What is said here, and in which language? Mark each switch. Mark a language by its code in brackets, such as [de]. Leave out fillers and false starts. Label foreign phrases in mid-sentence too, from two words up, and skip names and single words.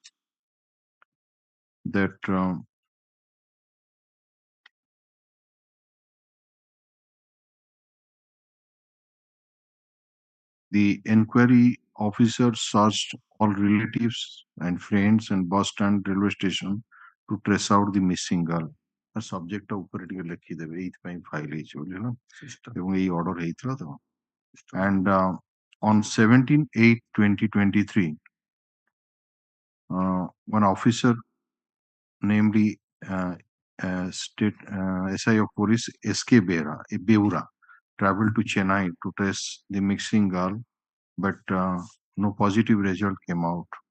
[en] that the inquiry officer searched all relatives and friends and bus stand, railway station to trace out the missing girl. [or] Subject ଉପରେ ଟିକେ ଲେଖିଦେବେ ଏଇଥିପାଇଁ ଫାଇଲ ହେଇଛି ବୋଲି ନା ଏବଂ ଏଇ ଅର୍ଡର ହେଇଥିଲା ତ। [en] And on 17/8/2023, one officer, namely State SI of Police S.K.SAHOO, traveled to Chennai to trace the missing girl, but no positive result came out.